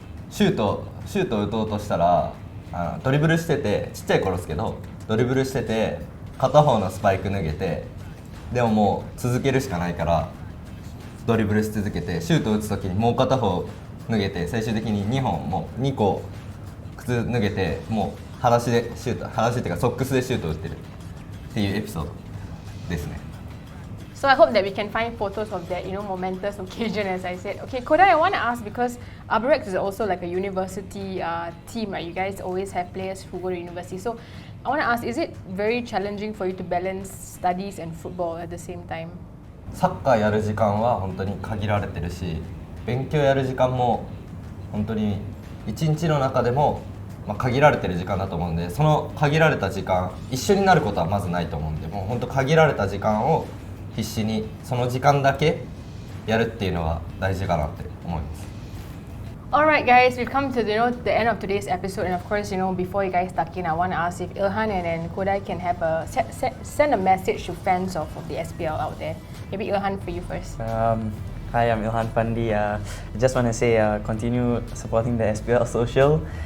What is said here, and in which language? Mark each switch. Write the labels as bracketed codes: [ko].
[ja] シュート打とうとしたらドリブルしててちっちゃい頃ですけどドリブルしてて片方のスパイク脱げてでももう続けるしかないからドリブルし続けてシュート打つ時にもう片方脱げて最終的に2個靴脱げてもう裸足っていうかソックスでシュート打ってるっていうエピソードですね。 [en] So I hope that we can find photos of that, momentous occasion, as I said. Okay, Kodai, I want to ask, because Albirex is also like a university team, right? You guys always have players who go to university. So I want to ask, is it very challenging for you to balance studies and football at the same time? [ja] サッカーやる時間は本当に限られてるし、勉強やる時間も本当に一日の中でも限られてる時間だと思うんで、その限られた時間一緒になることはまずないと思うんで、もう本当限られた時間を必死にその時間だけやるっていうのが大事かなって思います。 [en] Alright guys, we've come to the end of today's episode, and of course, before you guys tuck in, I want to ask if Ilhan and Kodai can have send a message to fans of the SPL out there. Maybe Ilhan, for you first. Hi, I'm Ilhan Fandi. I just want to say continue supporting the SPL social.